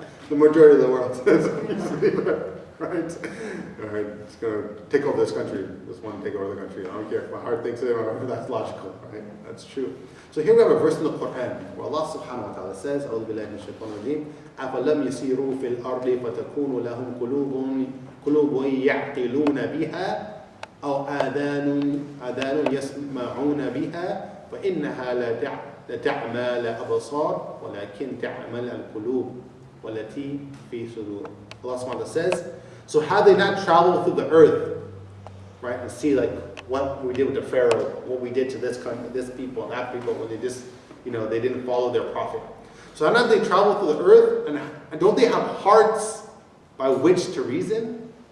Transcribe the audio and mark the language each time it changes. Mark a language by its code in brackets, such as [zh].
[en] The majority of the world says right? All right, it's going to take over this country. Just want to take over the country. I don't care if my heart thinks it or if that's logical, right? That's true. So here we have a verse in the Quran where Allah subhanahu wa ta'ala says, [ar] أعوذ بالله من الشيطان الرجيم أفلم يسيروا في الأرض فتكون لهم قلوب يعقلون بها أو آذان يسمعون بها فإنها لا تعمى الأبصار ولكن تعمى القلوب والتي في صدور. [en] Allah subhanahu wa ta'ala says So had they not traveled through the earth, right, and see like what we did with the Pharaoh, what we did to this country, this people and that people, when they just, they didn't follow their prophet. So had not they traveled through the earth, and don't they have hearts by which to reason?